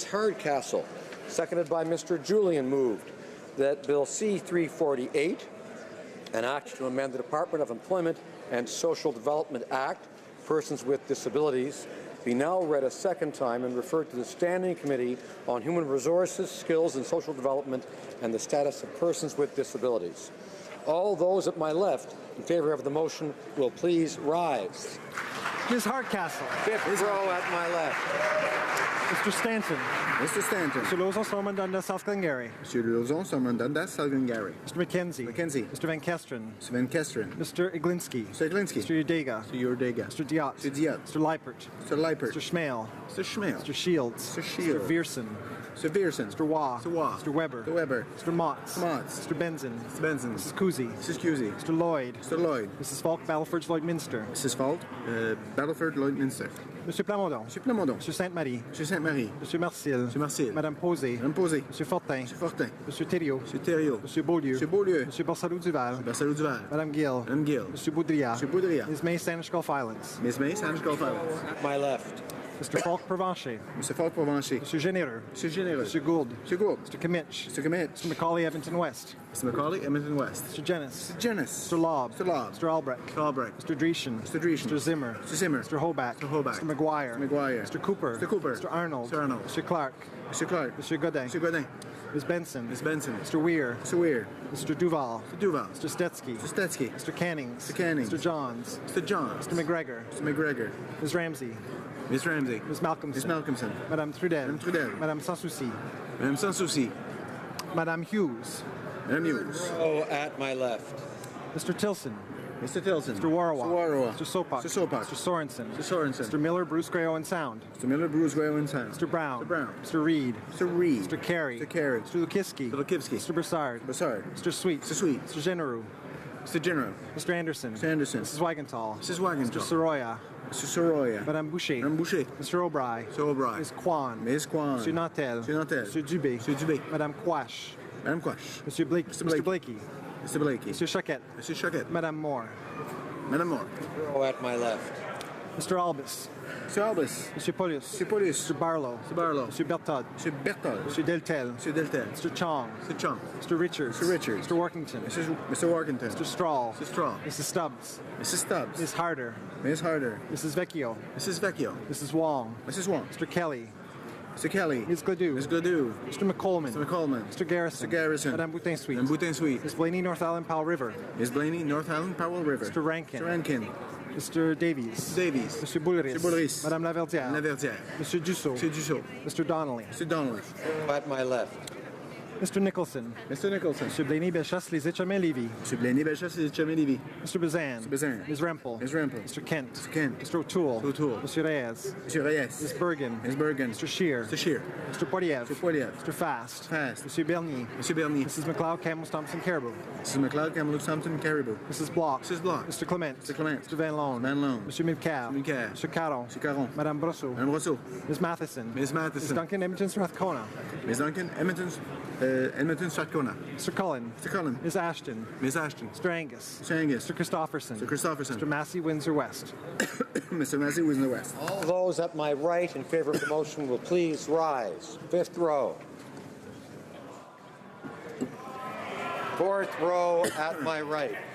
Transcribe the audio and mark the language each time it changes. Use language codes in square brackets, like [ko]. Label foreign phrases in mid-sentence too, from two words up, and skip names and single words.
[en] Hardcastle, seconded by Mr. Julian, moved that Bill C-348, an act to amend the Department of Employment and Social Development Act, Persons with Disabilities, be now read a second time and referred to the Standing Committee on Human Resources, Skills and Social Development and the Status of Persons with Disabilities. All those at my left in favor of the motion will please rise. Ms. Hardcastle. Fifth row at my left. Mr. Stanton. Mr. Stanton. Mr. Lozon Stormont Dundas South Glengarry. Mr. Lozon Stormont Dundas South Glengarry. Mr. McKenzie. McKenzie. Mr. Van Kesteren. Mr. Van Kesteren. Mr. Iglinski. Mr. Iglinski. Mr. Udega. Mr. Udega. Mr. Diot. Mr. Diot. Mr. Leipert. Mr. Leipert. Mr. Schmale. Mr. Schmale. Mr. Shields. Mr. Shields. Mr. Viersen. Mr. Viersen. Mr. Waugh. Mr. Waugh. Mr. Weber. Mr. Weber. Mr. Motz. Motz. Mr. Benzin. Mr. Benson. Mrs. Kuzi. Mrs. Cusi. Mr. Lloyd. Mr. Lloyd. Mrs. Falk, Battleford, Lloydminster. Mrs. Falk, Battleford, Lloydminster. Monsieur Plamondon. Monsieur Plamondon. Monsieur Sainte-Marie. Monsieur Sainte-Marie. Monsieur Marcil. Monsieur Marcil. Madame Posé. Madame Posé. Monsieur Fortin. Monsieur Fortin. Monsieur Thériault. Monsieur Thériault. Monsieur Beaulieu. Monsieur Beaulieu. Monsieur Borsalou-Duval. Barcelou Duval. Madame Gill. Madame Gill. Monsieur Boudria. Monsieur Boudria. Ms. May, Spanish Gulf Islands. Ms. May, Spanish Gulf Islands. My left. Mr. Falk Provencher. Mr. Falk Provencher. Monsieur Généreux. Monsieur Généreux. Monsieur Gould. Monsieur Gould. Mr. Kimmich. Mr. Kimmich. Mr. Macaulay, Edmonton West. Mr. Macaulay, Edmonton West. Mr. Jennis. Mr. Jennis. Mr. Lobb. Mr. Lobb. Mr. Albrecht. Mr. Albrecht. Mr. Dreeshen. Mr. Dreeshen. Mr. Zimmer. Mr. Zimmer. Mr. Hoback. Mr. Hoback. Mr. McGuire. Mr. McGuire. Mr. Cooper. Mr. Cooper. Mr. Arnold. Mr. Arnold. Mr. Clark. Mr. Clark. Mr. Godin. Mr. Godin. Ms. Benson. Ms. Benson. Mr. Weir. Mr. Weir. Mr. Duval. Mr. Duval. Mr. Stetsky. Mr. Stetsky. Mr. Cannings. Mr. Cannings. Mr. Johns. Mr. Johns. Mr. McGregor. Mr. McGregor. Ms. Ramsey. Ms. Ramsey. Ms. Malcolmson. Ms. Malcolmson. Madame Trudel. Madame Trudel. Madame Sans Souci. Madame Sans Souci. Madame Hughes. Madame Hughes. Oh, at my left. Mr. Tilson. Mr. Tilson. Mr. Warwa. Mr. Warwa. Mr. Sopak. Mr. Sopak. Mr. Sorensen. Mr. Sorensen. Mr. Miller, Bruce Gray, Owen Sound. Mr. Miller, Bruce Grail and Sound. Mr. Brown. Mr. Brown. Mr. Reed. Mr. Reed. Mr. Carey. Mr. Carey. Mr. Lukiski. Mr. Lukivsky. Mr. Broussard. Broussard. Mr. Sweet. Mr. Sweet. Mr. Genereux. Mr. General. Mr. Anderson. Mr. Anderson. Mrs. Wagenthal. Mrs. Wagenthal. Mr. Soroya. Mr. Soroya. Madame Boucher. Madame Boucher. Mr. O'Brien. Mr. O'Brien. Ms. Kwan. Ms. Kwan. Monsieur Nantel. Monsieur Nantel. Monsieur Dubé. Monsieur Dubé. Madame Quash. Madame Quash. Monsieur Blake. Mr. Blake. Mr. Blakey. Mr. Blakey. Monsieur Choquette. Mr. Choquette. Madame Moore. Madame Moore. Oh, at my left. Mr. Albus. Mr. Albus. Monsieur Polius. Mr. Polius. Mr. Barlow. Mr. Barlow. Monsieur Bertod. Mr. Berthold. Monsieur Deltel. Mr. Deltel. Mr. Chong. Mr. Chong. Mr. Richards. Mr. Richards. Mr. Workington. Mr. Workington. Mr. Strahl. Mr. Straw. Mrs. Stubbs. Mrs. Stubbs. Ms. Harder. Ms. Harder. Mrs. Vecchio. Mrs. Vecchio. Mrs. Wong. Mrs. Wong. Mr. Kelly. Mr. Kelly. Ms. Gladue. Ms. Gladue. Mr. McColeman. Mr. McColeman. Mr. Garrison. Mr. Garrison. Madame Boutin-Sweet. Madame Boutin-Sweet. Ms. Blaney, North Island, Powell River. Ms. Blaney, North Island, Powell River. Mr. Rankin. Mr. Rankin. Mr. Davies. Davies. Monsieur Boulris. Mr. Boulris. Madame Laverdière. Laverdière. Monsieur Dussault. Mr. Dussault. Mr. Donnelly. Mr. Donnelly. Oh, at my left. Mr. Nicholson. Mr. Nicholson. Monsieur Blaney, Bellechasse, Les Etchemins, Lévis. Mr. Blaney, Bellechasse, Les Etchemins, Lévis. Mr. Bazan. Mr. Bazan. Ms. Rempel. Ms. Rempel. Mr. Kent. Mr. Kent. Mr. O'Toole. O'Toole. Monsieur Reyes. Mr. Reyes. Ms. Bergen. Ms. Bergen. Mr. Shear. Mr. Shear. Mr. Poiliev. Mr. Poiliev. Mr. Fast. Fast. Monsieur Bernier. Monsieur Bernier. Mrs. McLeod, Campbell, Thompson, Caribou. Mrs. McLeod, Kamloops, Thompson, Caribou. Mrs. Block. Mrs. Block. Mr. Clement. Mr. Clement. Mr. Van Loan. Van Loan. Monsieur Milcare. Milcare. Mr. Caron. Mr. Caron. Madame Brosseau. Madame Rousseau. Ms. Matheson. Ms. Matheson. Ms. Duncan, Edmonton, Strathcona. Ms. Duncan, Edmonton, Strathcona. Mr. Cullen. Mr. Cullen. Ms. Ashton. Ms. Ashton. Mr. Angus. Mr. Angus. Mr. Christopherson. Mr. Christopherson. Mr. Massey, Windsor West. Mr. Massey, Windsor West. All those at my right in favor of the motion will please rise. Fifth row. Fourth row at my right.